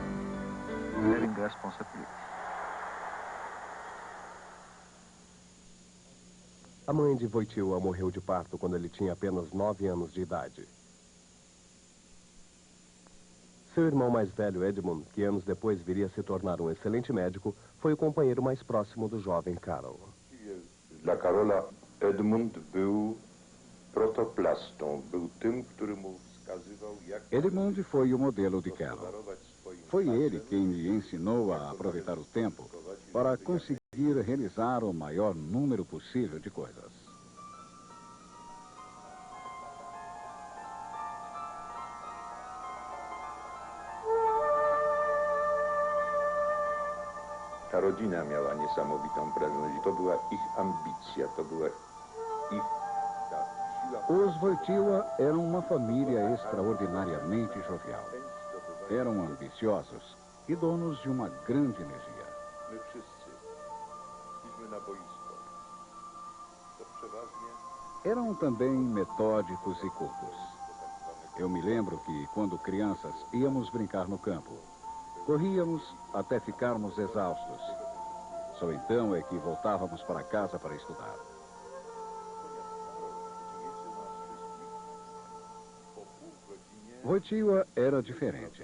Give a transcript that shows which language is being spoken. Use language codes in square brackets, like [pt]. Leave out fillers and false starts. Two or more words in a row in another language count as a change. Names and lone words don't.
[pt] A mãe de Wojtyła morreu de parto quando ele tinha apenas 9 anos de idade. Seu irmão mais velho, Edmund, que anos depois viria a se tornar um excelente médico, foi o companheiro mais próximo do jovem Karol. [pl] Dla Karola Edmund był protoplastą, był tym, który mu wskazywał, jak... [pt] Edmund foi o modelo de Karol. Foi ele quem me ensinou a aproveitar o tempo para conseguir realizar o maior número possível de coisas. [pl] Ta rodzina miała niesamowitą prędkość. To była ich ambicja, to była ich ta siła. [pt] Os Wojtyła eram uma família extraordinariamente jovial. Eram ambiciosos e donos de uma grande energia. [pl] My wszyscy szliśmy na boisko. To przeważnie... [pt] Eram também metódicos e cultos. Eu me lembro que, quando crianças, íamos brincar no campo. Corríamos até ficarmos exaustos. Só então é que voltávamos para casa para estudar. Wojtyła era diferente.